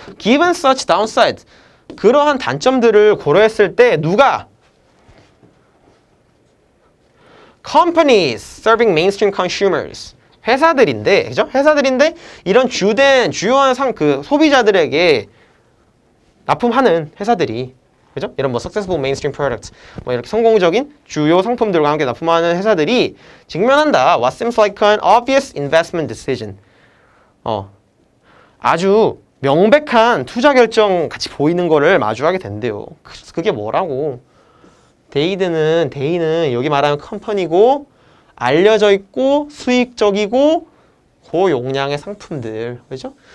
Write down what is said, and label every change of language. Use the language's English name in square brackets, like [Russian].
[English] Given such downside, [Korean] 그러한 단점들을 고려했을 때 누가 [English] companies serving mainstream consumers, [Korean] 회사들인데, 그죠? 회사들인데 이런 주요한 그 소비자들에게 납품하는 회사들이, 그죠? 이런 뭐 [English] successful mainstream products, [Korean] 뭐 이렇게 성공적인 주요 상품들과 함께 납품하는 회사들이 직면한다. [English] What seems like an obvious investment decision. [Korean] 아주 명백한 투자 결정 같이 보이는 거를 마주하게 된대요. 그게 뭐라고? 데이는 여기 말하는 컴퍼니고, 알려져 있고 수익적이고 고용량의 상품들, 그죠?